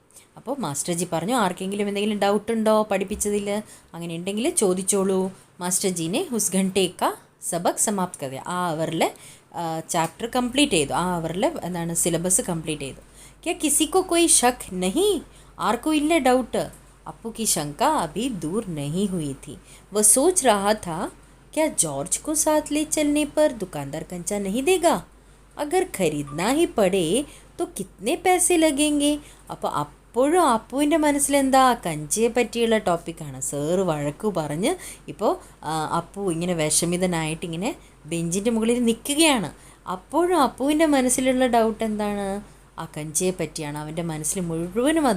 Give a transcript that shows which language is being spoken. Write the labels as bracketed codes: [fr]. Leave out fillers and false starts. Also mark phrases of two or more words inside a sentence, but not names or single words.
[ml] അപ്പോൾ മാസ്റ്റർ ജി പറഞ്ഞു, ആർക്കെങ്കിലും എന്തെങ്കിലും ഡൗട്ട് ഉണ്ടോ പഠിപ്പിച്ചതിൽ, അങ്ങനെ ഉണ്ടെങ്കിൽ ചോദിച്ചോളൂ. [hi] मास्टर जी ने उस घंटे का सबक समाप्त कर दिया. [ml] ആ അവറിലെ ചാപ്റ്റർ കംപ്ലീറ്റ് ചെയ്തു, ആ അവറിലെ എന്താണ് സിലബസ് കംപ്ലീറ്റ് ചെയ്തു. [hi] क्या किसी को कोई शक नहीं, [ml] ആർക്കും ഇല്ല ഡൗട്ട്. [hi] അപ്പു की शंका अभी दूर नहीं हुई थी. वह सोच रहा था, क्या जॉर्ज को साथ ले चलने पर दुकानदार कंचा नहीं देगा. अगर खरीदना ही पड़े तो कितने पैसे लगेंगे. [ml] അപ്പോൾ അപ്പോഴും അപ്പുവിൻ്റെ മനസ്സിലെന്താ, കഞ്ചയെ പറ്റിയുള്ള ടോപ്പിക്കാണ്. സാറ് വഴക്കു പറഞ്ഞ് ഇപ്പോൾ അപ്പു ഇങ്ങനെ വിഷമിതനായിട്ട് ഇങ്ങനെ ബെഞ്ചിൻ്റെ മുകളിൽ നിൽക്കുകയാണ്. അപ്പോഴും അപ്പുവിൻ്റെ മനസ്സിലുള്ള ഡൗട്ട് എന്താണ്, ആ കഞ്ചയെ പറ്റിയാണ്. അവൻ്റെ മനസ്സിൽ മുഴുവനും അതാണ്.